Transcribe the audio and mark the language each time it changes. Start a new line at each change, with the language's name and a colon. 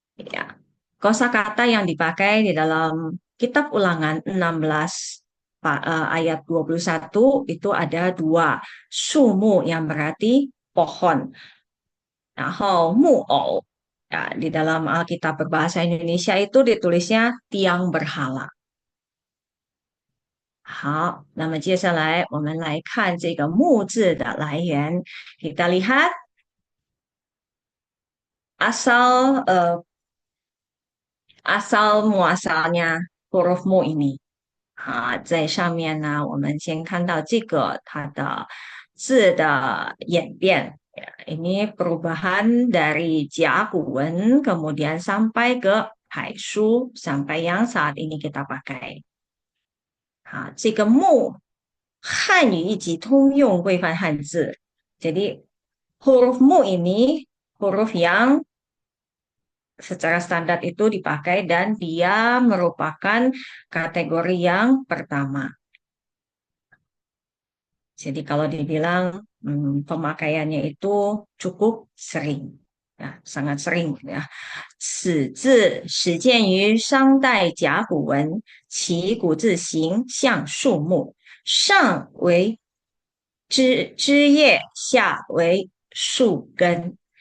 Indonesian: Ya, kosakata yang dipakai di dalam Kitab Ulangan 16 ayat 21 itu ada dua, sumu yang berarti pohon,
Chinese: 然后木偶
Indonesian: ya, di dalam Alkitab berbahasa Indonesia itu ditulisnya tiang berhala.
Chinese: 好，那么接下来我们来看这个木字的来源。
Indonesian: Kita lihat asal asal muasalnya huruf mu ini.
Chinese: 在上面呢，我们先看到这个它的字的演变。
Indonesian: Ini perubahan dari Jakuwen kemudian sampai ke Haishu sampai yang saat ini kita pakai.
Chinese: 这个木汉语一级通用规范汉字。
Indonesian: Jadi huruf mu ini huruf yang secara standar itu dipakai dan dia merupakan kategori yang pertama. Jadi kalau dibilang pemakaiannya itu cukup sering, ya, sangat sering ya.
Chinese: 此字始见于商代甲骨文，其古字形像树木，上为枝叶，下为树根。